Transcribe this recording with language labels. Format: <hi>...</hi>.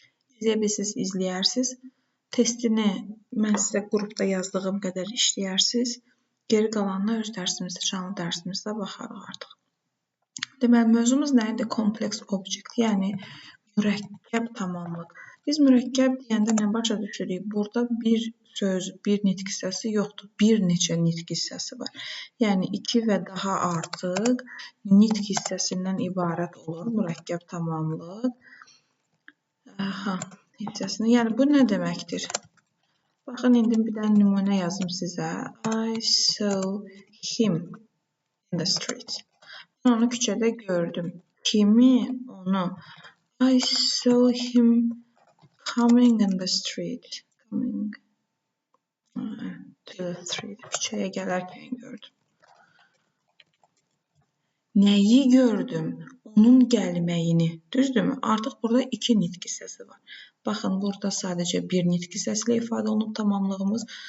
<az>İzləyə bilirsiniz, izləyərsiniz. Testini mən sizə qrupda yazdığım qədər işləyərsiniz. Geri qalanına öz dərsimizdə, canlı dərsimizdə baxarıq artıq. Deməli, mövzumuz nə idi? Complex object, yəni mürəkkəb tamamlıq. Biz mürəkkəb deyəndə nə başa düşürük? Burada bir söz, bir nitq hissəsi yoxdur. Bir neçə nitq hissəsi var. Yəni 2 və daha artıq nitq hissəsindən ibarət olur mürəkkəb tamamlıq. Hissəsini. Yəni bu nə deməkdir? Baxın, indi bir dənə nümunə yazım sizə.</az> <en>I saw him in the street.</en> <az>Mən onu küçədə gördüm. Kimi? Onu.</az> <en>I saw him coming in the street. Coming to the street.</en> <az>Küçəyə gələrkən gördüm. Nəyi gördüm? Onun gəlməyini. Düzdürmü? Artıq burada 2 nitq hissəsi var. Baxın, burada sadəcə bir nitq hissəsi ilə ifadə olunub tamamlığımız.</az>